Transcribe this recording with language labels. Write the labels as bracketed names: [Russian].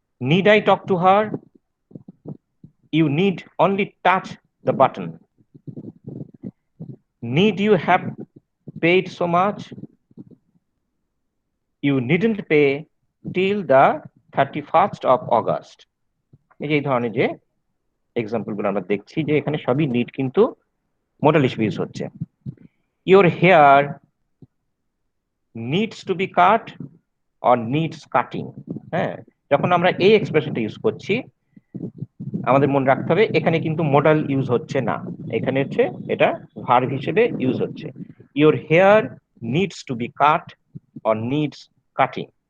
[English] Need I talk to her? You need only touch the button. Need you have paid so much? You needn't pay till the 31st of August. [Bangla] এই ধরনের যে example গুলো আমরা দেখছি, যে এখানে সবই নিড কিন্তু মোডাল হিসেবে ইউজ হচ্ছে। [English] Your hair needs to be cut or needs cutting. [Bangla] হ্যাঁ, যখন আমরা এই এক্সপ্রেশনটা ইউজ করছি, আমাদের মনে রাখতে হবে এখানে কিন্তু মোডাল ইউজ হচ্ছে না, এখানে হচ্ছে এটা ভার্ব হিসেবে ইউজ হচ্ছে। [English] Your hair needs to be cut or needs cutting.